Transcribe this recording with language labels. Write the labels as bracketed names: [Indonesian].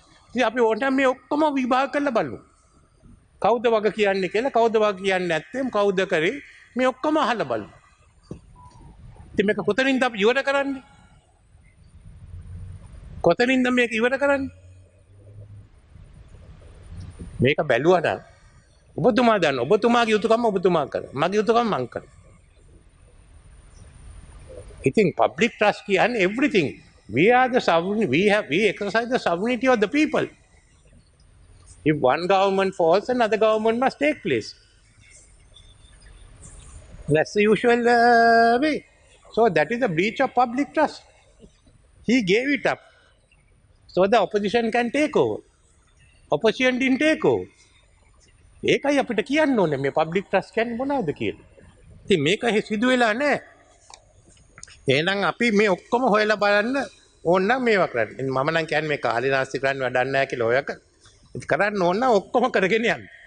[Sinhala] ඉතින් අපි ඕනෑම මේ ඔක්කොම විභාග කරලා බලමු. කවුද වග කියන්නේ කියලා, කවුද වග කියන්නේ නැත්නම් කවුද කරේ මේ ඔක්කොම අහලා බලමු. ඉතින් මේක කොතනින්ද අපි ඉවර කරන්නේ? කොතනින්ද මේක ඉවර කරන්නේ? මේක බැලුවා නම් ඔබතුමා දන්න ඔබතුමාගේ යුතුයකම ඔබතුමා කරා. මගේ යුතුයකම මං කරා. ඉතින් [English] public trust [Sinhala] කියන්නේ [English] everything. We are the sovereign. We exercise the sovereignty of the people. If one government falls, another government must take place. That's the usual way. So that is a breach of public trust. He gave it up so the opposition can take over. Opposition didn't take over. [Sinhala] ඒකයි අපිට කියන්න ඕනේ මේ public trust කියන්නේ මොනවද කියලා. ඉතින් මේක සිදු වෙලා නැහැ. එහෙනම් අපි මේ ඔක්කොම හොයලා බලන්න ඕන නම් මේවා කරන්න. මම නම් කියන්නේ මේ කාලේ නාස්ති කරන්න වැඩක් නැහැ කියලා ඔයක. ඉතින් කරන්න ඕන නම් ඔක්කොම කරගෙන යන්න.